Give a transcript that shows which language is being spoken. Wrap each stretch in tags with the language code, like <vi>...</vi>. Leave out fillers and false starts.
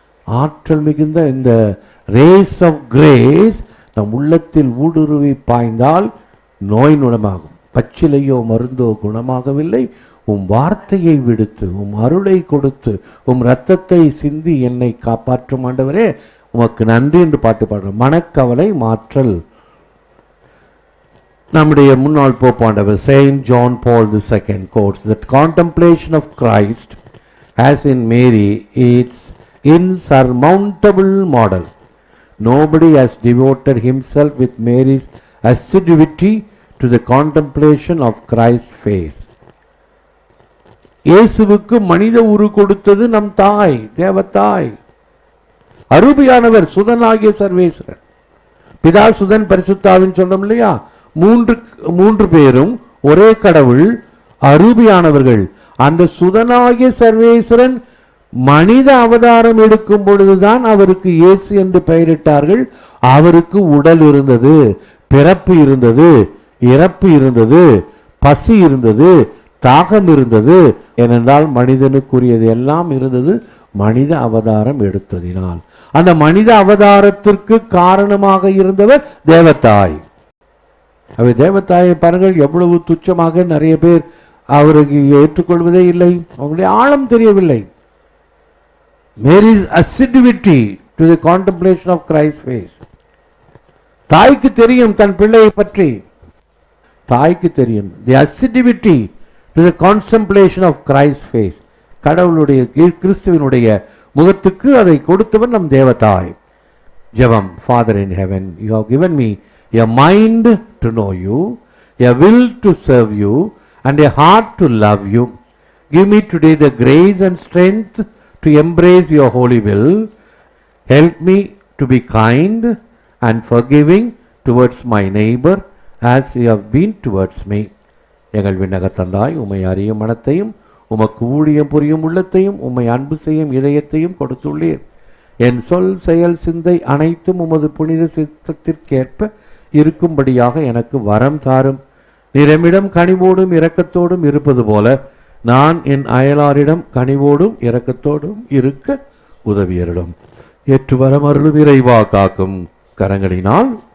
<ta>ஆற்றல் மிகுந்த இந்த ரேஸ் ஆஃப் கிரேஸ் நம் உள்ளத்தில் ஊடுருவி பாய்ந்தால் நோய் குணமாகும். பச்சிலையோ மருந்தோ குணமாகவில்லை, உம் வார்த்தையை விடுத்து உம் அருளை கொடுத்து உம் இரத்தத்தை சிந்தி என்னை காப்பாற்றும் ஆண்டவரே உமக்கு நன்றி என்று பாட்டு பாடுறோம். மனக்கவலை மாற்றல். நம்முடைய முன்னாள் போப்பாண்டவர்</ta> <en>Saint John Paul II quotes that contemplation of Christ as in Mary its insurmountable model. Nobody has devoted himself with Mary's assiduity to the contemplation of Christ's face.</en> <ta>இயேசுவுக்கு மனித உரு கொடுத்தது நம் தாய், தேவத்தாய், அருமையானவர், சுதனாகிய சர்வேஸ்வரன். பிதா, சுதன், பரிசுத்தாவின் சொல்றோம் இல்லையா? மூன்று பேரும் ஒரே கடவுள், அருமையானவர்கள். அந்த சுதனாகிய சர்வேஸ்வரன் மனித அவதாரம் எடுக்கும் பொழுதுதான் அவருக்கு இயேசு என்று பெயரிட்டார்கள். அவருக்கு உடல் இருந்தது, பிறப்பு இருந்தது, இறப்பு இருந்தது, பசி இருந்தது, தாகம் இருந்தது. ஏனென்றால் மனிதனுக்குரியது எல்லாம் இருந்தது மனித அவதாரம் எடுத்ததினால். அந்த மனித அவதாரத்திற்கு காரணமாக இருந்தவர் தேவத்தாய். அவை தேவத்தாயை பாருங்கள், எவ்வளவு துச்சமாக நிறைய பேர் அவருக்கு ஏற்றுக்கொள்வதே இல்லை. அவங்களுடைய ஆழம் தெரியவில்லை.</ta> <en>Mary's assiduity to the contemplation of Christ's face.</en> <ta>தாய்க்கு தெரியும் தன் பிள்ளையை பற்றி, தாய்க்கு தெரியும்.</ta> <en>The assiduity to the contemplation of Christ's face.</en> <ta>கடவுளுடைய கிறிஸ்துவினுடைய முகத்துக்கு அதை கொடுத்தவன் நம் தேவதாய். ஜெபம்.</ta> <en>Father in heaven, you have given me a mind to know you, a will to serve you, and a heart to love you. Give me today the grace and strength to embrace your holy will. Help me to be kind and forgiving towards my neighbor as you have been towards me.</en> <ta>எங்கள் விண்ணக தந்தாய், உம்மை அறியும் மனத்தையும் உமக்கு ஊழியம் புரியும் உள்ளத்தையும் உம்மை அன்பு செய்யும் இதயத்தையும் கொடுத்துள்ளீர். என் சொல், செயல், சிந்தை அனைத்தும் உமது புனித சித்தத்திற்கேற்ப இருக்கும்படியாக எனக்கு வரம் தாரும். நிறமிடம் கனிவோடும் இரக்கத்தோடும் இருப்பது போல நான் என் அயலாரிடம் கனிவோடும் இரக்கத்தோடும் இருக்க உதவியரிடம் ஏற்று வரம் அருளும் இறைவா காக்கும் கரங்களினால்.</ta>